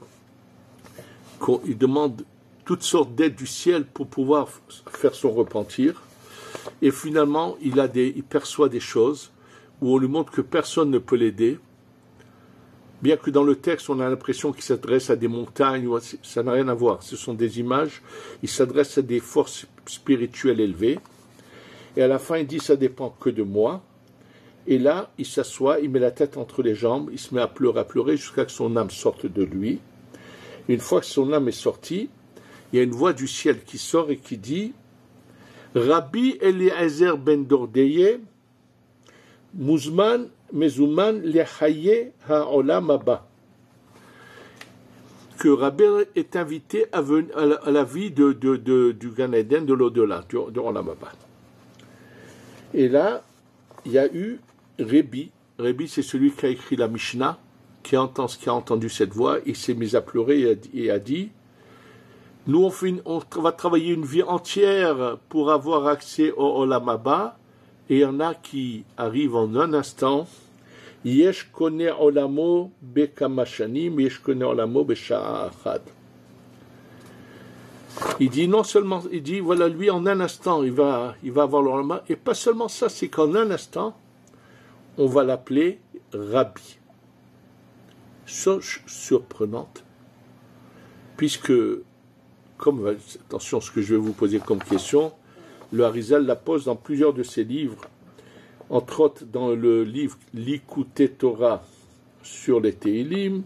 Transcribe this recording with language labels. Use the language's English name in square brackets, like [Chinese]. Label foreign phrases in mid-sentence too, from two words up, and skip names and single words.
[French] il demande toutes sortes d'aides du ciel pour pouvoir faire son repentir, et finalement il perçoit des choses où on lui montre que personne ne peut l'aider, bien que dans le texte on a l'impression qu'il s'adresse à des montagnes, ça n'a rien à voir, ce sont des images, il s'adresse à des forces spirituelles élevées, et à la fin il dit ça dépend que de moi. Et là, il s'assoit, il met la tête entre les jambes, il se met à pleurer jusqu'à ce que son âme sorte de lui. Une fois que son âme est sortie, il y a une voix du ciel qui sort et qui dit « Rabbi Eliezer ben Dordeye, [Hebrew] מזומן מזומן לחיי העולם הבא [French] » que Rabbi est invité à la vie du Gan Eden, de l'au-delà, du [Hebrew] עולם הבא. [French] Et là, il y a eu Rebbi, c'est celui qui a écrit la Mishnah, qui a entendu cette voix, il s'est mis à pleurer et a dit « Nous, on va travailler une vie entière pour avoir accès au [Hebrew] עולם הבא, [French] et il y en a qui arrivent en un instant. [Hebrew] יש קונה עולמו בכמה שנים, יש קונה עולמו בשעה אחד. [French] Il dit non seulement, il dit voilà, lui en un instant il va avoir l'olama, et pas seulement ça, c'est qu'en un instant on va l'appeler Rabbi. Chose surprenante, puisque, comme, attention ce que je vais vous poser comme question, le Harizal la pose dans plusieurs de ses livres, entre autres dans le livre Likutei Torah sur les Teilim.